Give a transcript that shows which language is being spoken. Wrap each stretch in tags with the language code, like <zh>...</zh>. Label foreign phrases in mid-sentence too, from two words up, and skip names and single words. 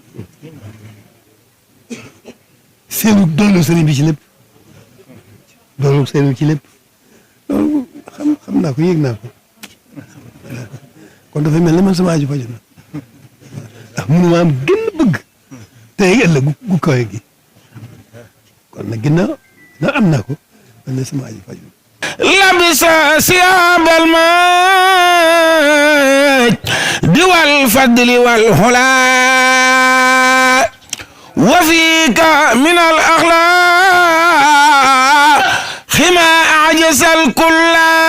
<wo>seenu doolu sëriñ bi ci lépp doolu sëriñ bi ci lépp loolu xam naa ko yëg naa ko kon dafay mel ne man sama aju faju na ndax mënuma am gën bëgg tey ëllëg gu kawe gi kon nag ginnaaw am naa ko man ne sama aju faju na</wo> <ar>لبس ثياب المجد والفضل والهلا وفيك من الأخلاق ما أعجز الكل</ar>